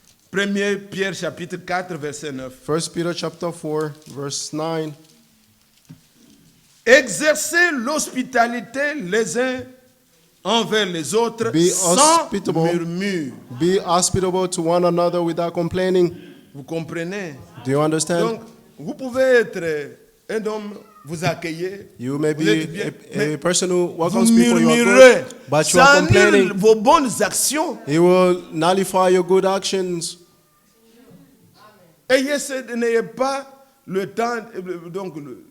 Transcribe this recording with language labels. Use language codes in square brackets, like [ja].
[fr] 1 Pierre chapitre 4, verset 9. [en] 1 Peter chapter 4, verse 9. [fr] Exercez l'hospitalité les uns envers les autres [en] Be [fr] sans [en] hospitable. [fr] murmure. [en] Be hospitable to one another without complaining. [fr] Vous comprenez? [en] Do you understand? [fr] Donc, vous pouvez être un homme vous accueille, [en] You may [fr] vous [en] be [fr] êtes bien, [en] a [fr] mais [en] person who [fr] vous [en] welcomes people, you are [fr] murmurez, [en] good, but you are [fr] ça annule [en] complaining. [fr] vos bonnes actions. [en] He will nullify your good actions. [fr] N'ayez pas le temps, donc non,